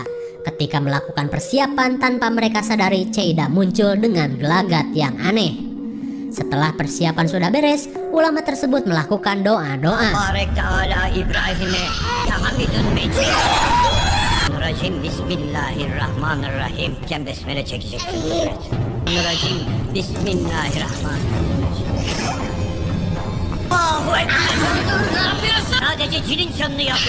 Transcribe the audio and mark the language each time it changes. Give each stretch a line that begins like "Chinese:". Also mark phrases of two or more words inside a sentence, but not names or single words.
Indonesian: Ketika melakukan persiapan, tanpa mereka sadari, Cheida muncul dengan gelagat yang aneh. Setelah persiapan sudah beres, ulama tersebut melakukan doa-doa.
Arabic: بسم الله الرحمن الرحيم.
Turkish: Sen besmele çekeceksin.
Arabic: بسم الله الرحمن الرحيم. الله أكبر.
Turkish: Ne yapıyorsun? Sadece cinin canını yapıyor.